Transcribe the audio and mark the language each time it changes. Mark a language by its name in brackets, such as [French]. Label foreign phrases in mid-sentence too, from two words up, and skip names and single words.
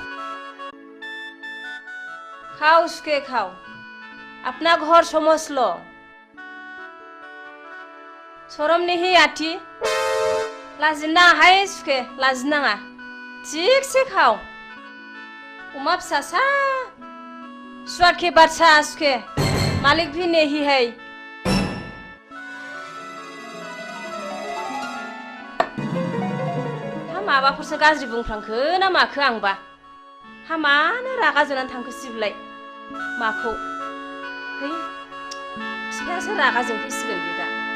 [Hindi] खाओ उसके खाओ अपना घर समझ लो शरम नहीं आती लाजिना है उसके लाजिनाङा ठीक से खाओ [Bodo] उमा फिसासा [Hindi] स्वाद के बादशाह उसके मालिक भी नहीं है [Bodo] माबाफोरसो गाज्रि बुंफ्रांखो ना माखो आंबा हामानो रागा जोंनानै थांखो सिबलाय माखौ है बिफायासो रागा जोंफैसिगोन बे दा